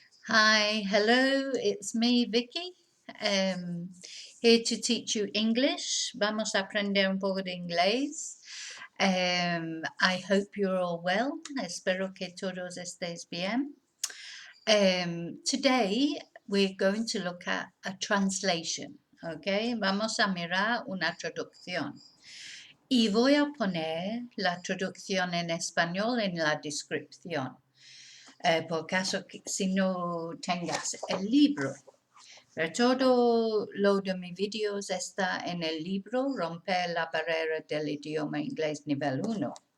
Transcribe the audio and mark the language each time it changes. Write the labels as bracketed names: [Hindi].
[English] Hi, hello, it's me, Vicki, here to teach you English. [Spanish] Vamos a aprender un poco de inglés. [English] I hope you're all well. [Spanish] Espero que todos estéis bien. [English] Today we're going to look at a translation, okay? [Spanish] Vamos a mirar una traducción. Y voy a poner la traducción en español en la descripción. Por caso que si no tengas el libro. Pero todo lo de mis vídeos está en el libro Romper la Barrera del idioma inglés nivel 1.